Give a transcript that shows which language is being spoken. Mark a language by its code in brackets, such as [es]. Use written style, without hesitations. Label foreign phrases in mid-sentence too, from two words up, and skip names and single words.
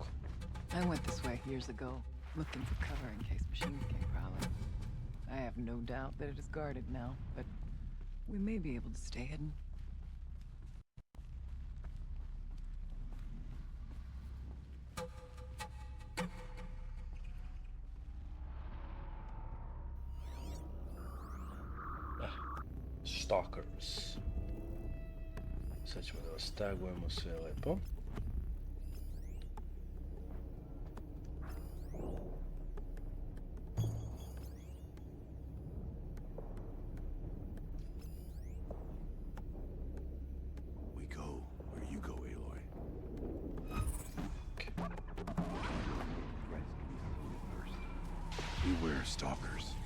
[en] I went this way years ago, looking for cover in case machines came prowling. I have no doubt that it is guarded now, but we may be able to stay hidden. Stalkers. [sr] Sad ćemo da vas tagujemo sve lepo. [en] We go where you go, Aloy. Beware stalkers.